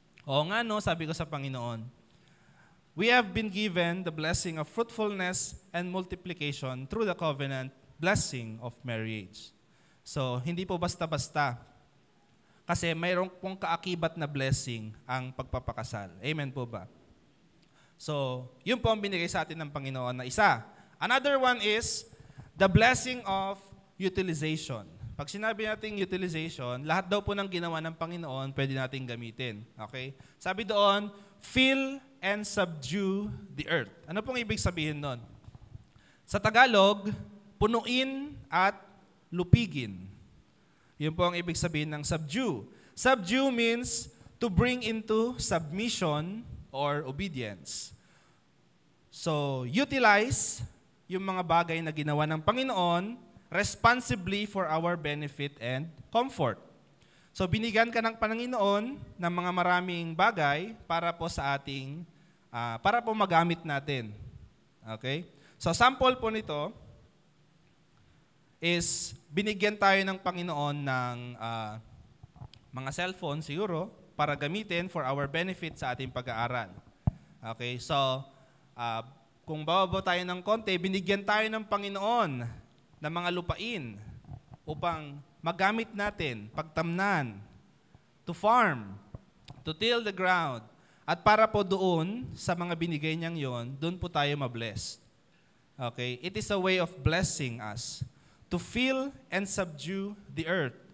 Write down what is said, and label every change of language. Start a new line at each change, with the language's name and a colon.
Filipino: Oo nga, no, sabi ko sa Panginoon,
English: we have been given the blessing of fruitfulness and multiplication through the covenant blessing of marriage.
Filipino: So, hindi po basta-basta. Kasi mayroong pong kaakibat na blessing ang pagpapakasal. Amen po ba? So, yun po ang binigay sa atin ng Panginoon na isa.
English: Another one is the blessing of utilization.
Filipino: Pag sinabi nating utilization, lahat daw po ng ginawa ng Panginoon pwede nating gamitin. Okay? Sabi doon,
English: fill and subdue the earth.
Filipino: Ano pong ibig sabihin nun? Sa Tagalog, punuin at lupigin. Yun po ang ibig sabihin ng subdue.
English: Subdue means to bring into submission or obedience. So, utilize
Filipino: yung mga bagay na ginawa ng Panginoon
English: responsibly for our benefit and comfort.
Filipino: So, binigyan ka ng Panginoon ng mga maraming bagay para po sa ating, para po magamit natin. Okay? So, sample po nito is binigyan tayo ng Panginoon ng mga cellphone siguro para gamitin
English: for our benefit
Filipino: sa ating pag-aaral. Okay? So, kung bababa tayo ng konti, binigyan tayo ng Panginoon ng mga lupain upang magamit natin, pagtamnan,
English: to farm, to till the ground.
Filipino: At para po doon, sa mga binigay niyang yon, doon po tayo mabless. Okay?
English: It is a way of blessing us to fill and subdue the earth.